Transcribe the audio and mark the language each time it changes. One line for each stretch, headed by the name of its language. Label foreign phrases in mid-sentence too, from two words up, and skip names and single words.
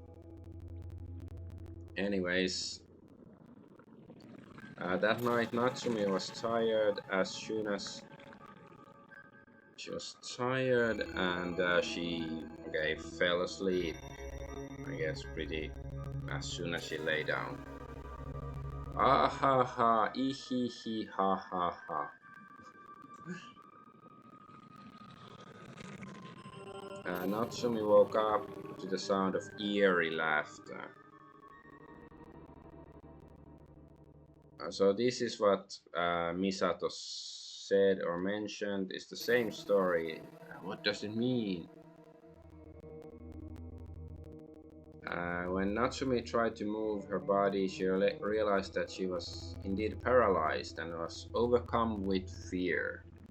English: Anyways, that night Natsumi was tired as soon as she was tired, and she fell asleep, I guess, pretty as soon as she lay down. Ah ha ha, ee hee hee ha ha ha. Natsumi woke up to the sound of eerie laughter. So this is what Misato said or mentioned. It's the same story. What does it mean? When Natsumi tried to move her body, she realized that she was indeed paralyzed and was overcome with fear.